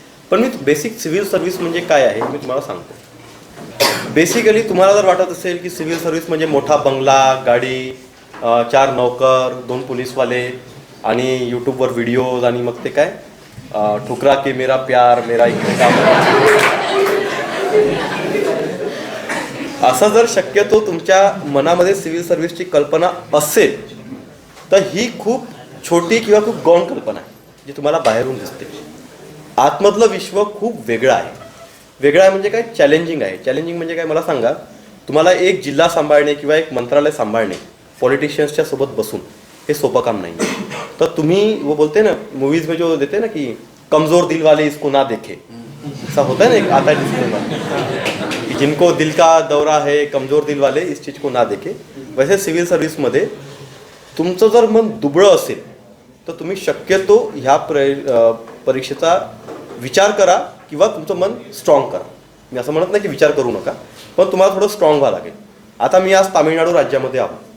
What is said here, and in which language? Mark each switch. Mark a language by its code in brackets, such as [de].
[mr] पण मी basic civil service म्हणजे काय आहे मी तुम्हाला सांगतो. बेसिकली तुम्हाला जर वाटत असेल की सिव्हिल सर्व्हिस म्हणजे मोठा बंगला, गाडी, 4 नौकर, 2 पोलीसवाले आणि यूट्यूबवर व्हिडिओज आणि मग ते काय [hi] ठुकरा के मेरा प्यार मेरा [mr] असं जर शक्यतो तुमच्या मनामध्ये सिव्हिल सर्व्हिसची कल्पना असेल तर ही खूप छोटी किंवा खूप गौण कल्पना आहे जी तुम्हाला बाहेरून दिसते. आतमधलं विश्व खूप वेगळं आहे. वेगळं आहे म्हणजे काय, चॅलेंजिंग आहे. चॅलेंजिंग म्हणजे काय मला सांगा, तुम्हाला एक जिल्हा सांभाळणे किंवा एक मंत्रालय सांभाळणे पॉलिटिशियन्सच्या सोबत बसून हे सोपं काम नाही. [hi] तर तुम्ही वो बोलते ना मूवीज में जो देते ना कि कमजोर दिल वाले इसको ना देखे, ऐसा होता है ना एक आता डिस्प्ले कि जिनको दिल का दौरा है कमजोर दिल वाले इस चीज को ना देखे. [mr] वैसे सिव्हिल सर्व्हिसमध्ये तुमचं जर मन दुबळं असेल तर तुम्ही शक्यतो ह्या परीक्षेचा विचार करा किंवा तुमचं मन स्ट्रॉंग करा. मी असं म्हणत नाही की विचार करू नका, पण तुम्हाला थोडं स्ट्रॉंग व्हावं लागेल. आता मी आज तामिळनाडू राज्यामध्ये आहो.